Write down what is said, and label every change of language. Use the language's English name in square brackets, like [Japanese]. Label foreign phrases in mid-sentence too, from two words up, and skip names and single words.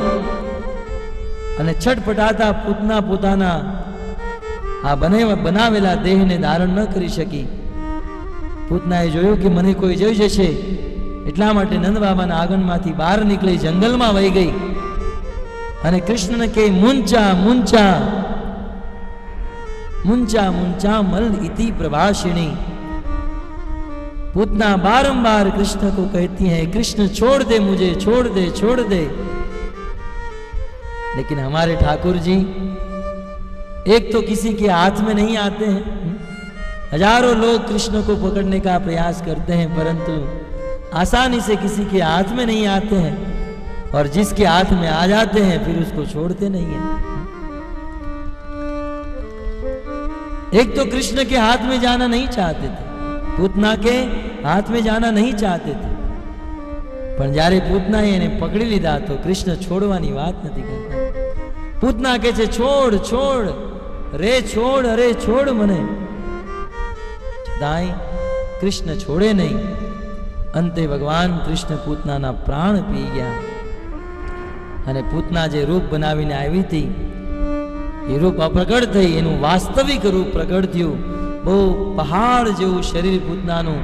[Gujarati] અને છટપટાતા પૂતના પોતાના આ બનાવેલા દેહને ધારણ ન કરી શકી. પૂતનાએ જોયું કે મને કોઈ જોઈ જશે, એટલા માટે નંદ બાબાના આંગણમાંથી બહાર નીકળી જંગલમાં વહી ગઈ, અને કૃષ્ણને કહે [Sanskrit] મુંચા મુંચા मुंचा मुंचा मल इति प्रभाषिणी। [Hindi] पूतना बारंबार कृष्ण को कहती है कृष्ण छोड़ दे मुझे, छोड़ दे छोड़ दे। लेकिन हमारे ठाकुर जी एक तो किसी के हाथ में नहीं आते हैं, हजारों लोग कृष्ण को पकड़ने का प्रयास करते हैं परंतु आसानी से किसी के हाथ में नहीं आते हैं, और जिसके हाथ में आ जाते हैं फिर उसको छोड़ते नहीं हैं। एक तो कृष्ण के हाथ में जाना नहीं चाहते थे, पूतना के हाथ में जाना नहीं चाहते थे, पर जारे पूतना [Gujarati] એને પકડી લીધા તો કૃષ્ણ છોડવાની વાત નથી કરતા। પૂતના કહે છે છોડ છોડ રે છોડ, અરે છોડ મને, છતાંય કૃષ્ણ છોડે નહીં। અંતે ભગવાન કૃષ્ણ પૂતનાના પ્રાણ પી ગયા, અને પૂતના જે રૂપ બનાવીને આવી હતી એ રૂપ પ્રગટ થઈ, એનું વાસ્તવિક રૂપ પ્રગટ થયું, બહુ પહાડ જેવું શરીર પૂતનાનું.